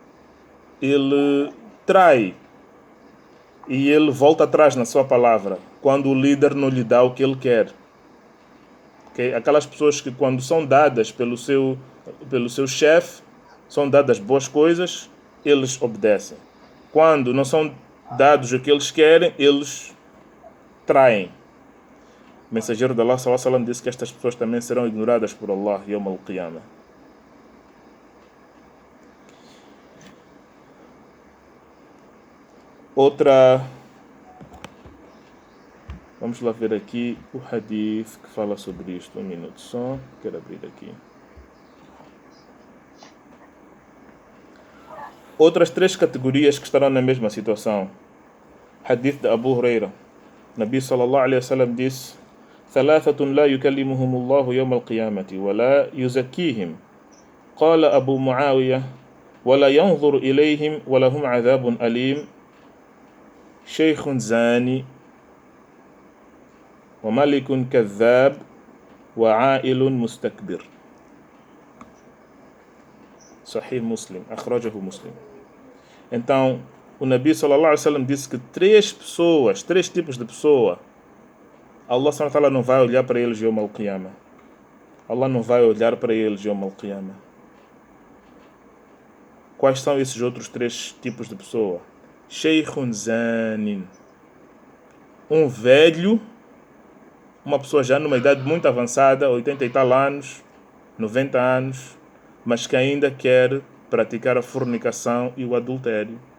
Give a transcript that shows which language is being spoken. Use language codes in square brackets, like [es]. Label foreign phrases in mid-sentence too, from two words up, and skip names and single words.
[pt] trai e ele volta atrás na sua palavra quando o líder não lhe dá o que ele quer. Okay? Aquelas pessoas que quando são dadas pelo seu chefe, são dadas boas coisas, eles obedecem. Quando não são dados o que eles querem, eles traem. O mensageiro de Allah [ar] صلى الله عليه وسلم [pt] disse que estas pessoas também serão ignoradas por Allah [ar] يوم القيامة. [pt] Outra, vamos lá ver aqui o hadith que fala sobre isto. Um minuto só, quero abrir aqui. Outras três categorias que estarão na mesma situação. Hadith de Abu Huraira. Nabi [ar] صلى الله عليه وسلم [pt] disse: [ar] ثلاثة لا يكلمهم الله يوم القيامة ولا يزكيهم قال أبو معاوية ولا ينظر إليهم ولهم عذاب أليم شيخ زاني وملك كذاب وعائل مستكبر. Sahih Muslim, أخرجه Muslim. [pt] Então, o Nabi [ar] صلى الله عليه وسلم [pt] disse que três tipos de pessoa, Allah [ar] سبحانه وتعالى [pt] não vai olhar para eles [ar] يوم القيامة. [pt] Allah não vai olhar para eles [ar] يوم القيامة. [pt] Quais são esses outros três tipos de pessoa? [ar] شيخ زان, [pt] um velho, uma pessoa já numa idade muito avançada, 80 e tal anos, 90 anos, mas que ainda quer praticar a fornicação e o adultério.